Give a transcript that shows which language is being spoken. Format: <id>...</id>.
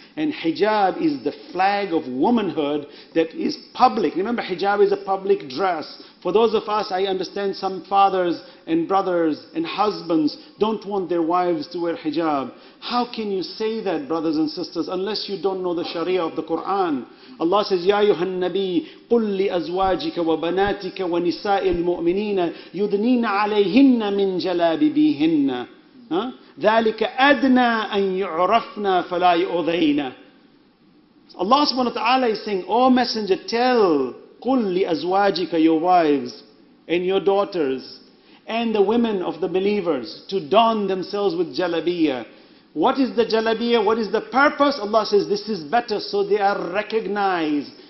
<en>And hijab is the flag of womanhood that is public. Remember, hijab is a public dress. For those of us, I understand some fathers and brothers and husbands don't want their wives to wear hijab. How can you say that, brothers and sisters, unless you don't know the Sharia of the Quran? Allah says,</en> <ar>Ya ayyuhan nabi, قُلْ لِأَزْوَاجِكَ وَبَنَاتِكَ وَنِسَاءِ الْمُؤْمِنِينَ يُدْنِينَ عَلَيْهِنَّ مِنْ جَلَابِبِهِنَّ ذَلِكَ أَدْنَى أَنْ يُعْرَفْنَا فَلَا يُؤْذَيْنَ.</ar> <en>Allah subhanahu wa ta'ala is saying, O Messenger, tell,</en> <ar>قُلْ لِأَزْوَاجِكَ,</ar> <en>your wives and your daughters and the women of the believers to don themselves with jalabiyah. What is the jalabiyah? What is the purpose? Allah says this is better so they are recognized.</en>